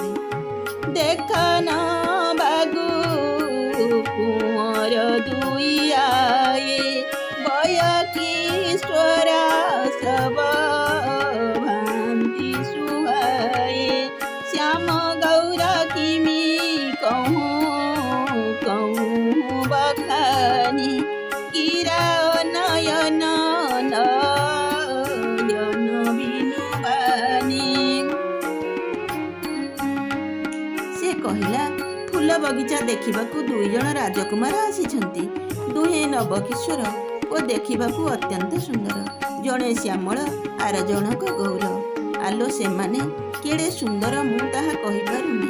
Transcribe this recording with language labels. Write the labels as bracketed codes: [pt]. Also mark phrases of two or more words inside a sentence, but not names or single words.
[awa] देखन बागु कुंवर दुई आए बयकिश्वर सब भांति सुहाए श्याम गौर किमी कहूँ कहूँ बखानी कीरा नयन नयन बिनुबानी। [or] କହିଲା, ଫୁଲ ବଗିଚା ଦେଖିବାକୁ 2 ଜଣ ରାଜକୁମାର ଆସିଛନ୍ତି। ଦୁହେଁ ନବକିଶୋର ଓ ଦେଖିବାକୁ ଅତ୍ୟନ୍ତ ସୁନ୍ଦର। ଜଣେ ଶ୍ୟାମଳ, ଆର ଜଣକ ଗୌର। ଆଲୋ, ସେମାନେ କେଡ଼େ ସୁନ୍ଦର ମୁଁ ତାହା କହିପାରୁନି।